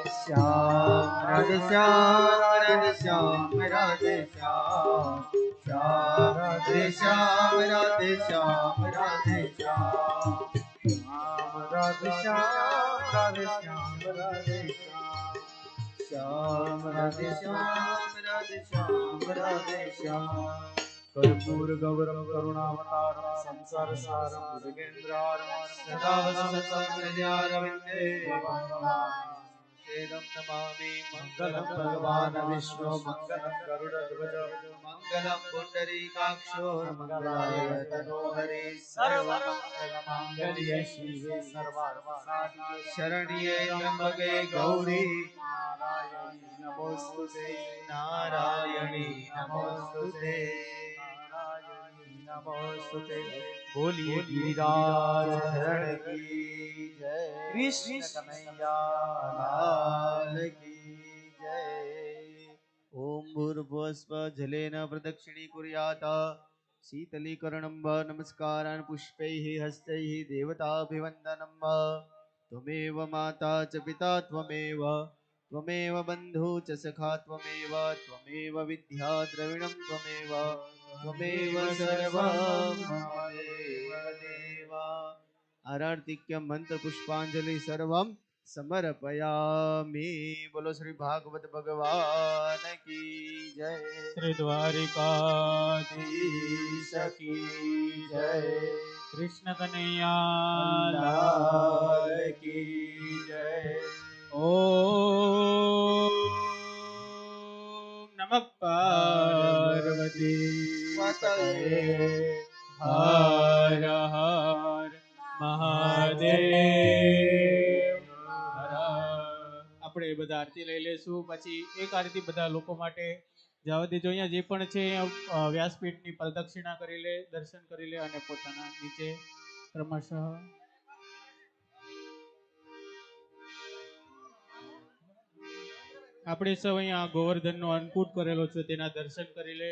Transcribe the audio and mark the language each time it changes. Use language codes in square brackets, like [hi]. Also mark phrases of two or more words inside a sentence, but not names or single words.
[hi] श्याम राधे श्याम राधे श्याम राधे श्याम श्याम राधे श्याम राधे श्याम राधे श्याम राधे श्याम राधे श्याम राधे श्याम राधे श्याम राधे श्याम राधे श्याम [sa] कर्पूर गौरम करुणावतारम संसार सारम भुजगेन्द्रारम सदा वसंतं हृदयारविन्दे वेदं नमामि मङ्गलं भगवान् विष्णु मङ्गलं गरुडध्वज मङ्गलं पुण्डरीकाक्षो मङ्गलाय तनोहरि सर्वमङ्गलमाङ्गल्ये शिवे सर्वार्थसाधिके शरण्ये त्र्यम्बके गौरी नारायणी नमोस्तुते नारायणी नमोस्तुते नमोस्तुते [hi] बोलिए गिरिराज शरण की जय कृष्ण कन्हैया लाल की जय [sa] ओम भूर्भुवस्व जलेन प्रदक्षिणीकुर्यात् शीतलीकरणं वा नमस्कारान् पुष्पैः हस्तैः देवताभिवन्दनं वा त्वमेव माता च पिता त्वमेव बन्धु च सखा त्वमेव विद्या द्रविणं त्वमेव सर्वं मम देव आरार्तिक्य मंत्र पुष्पांजलि सर्वं समर्पयामि। [hi] बोलो श्री भागवत भगवान की जय। श्री द्वारिकाधीश की जय। कृष्ण कन्हैया लाल की जय। [sa] ओम नमः पार्वती पतये [gu] हर हर મહાદેવ આપણે બધા આરતી લઈ લેશું, પછી એક આરતી બધા લોકો માટે જવા દેજો. અહીંયા જે પણ છે વ્યાસપીઠની પ્રદક્ષિણા કરી લે, દર્શન કરી લે અને પોતાના નીચે ક્રમશઃ આપણે સૌ અહીંયા ગોવર્ધનનો અન્નકૂટ કરેલો છે તેના દર્શન કરી લે.